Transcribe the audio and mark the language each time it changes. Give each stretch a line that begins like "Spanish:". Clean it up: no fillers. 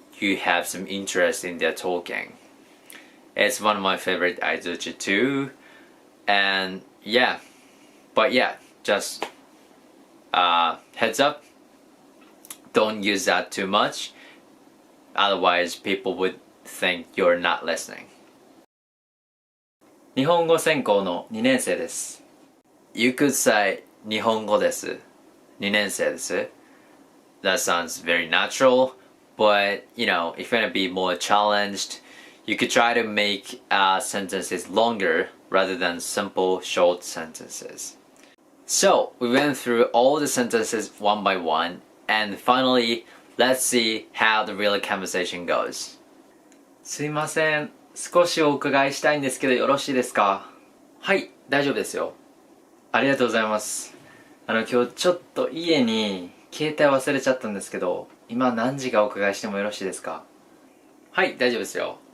English: you have some interest in their talking. It's one of my favorite aizuchi too. And yeah, but yeah, just heads up, don't use that too much, otherwise people would think you're not listening.
Japanese: 日本語専攻の2年生です。
English: You could say
Japanese: 日本語です。 2年生です。
English: That sounds very natural, but you know, if you're gonna be more challenged, you could try to make sentences longer rather than simple short sentences. So we went through all the sentences one by one, and finally, let's see how the real conversation goes.
Japanese: すいません、少しお伺いしたいんですけどよろしいですか？はい、大丈夫ですよ。ありがとうございます。今日ちょっと家に携帯忘れちゃったんですけど、今何時かお伺いしてもよろしいですか？はい、大丈夫ですよ。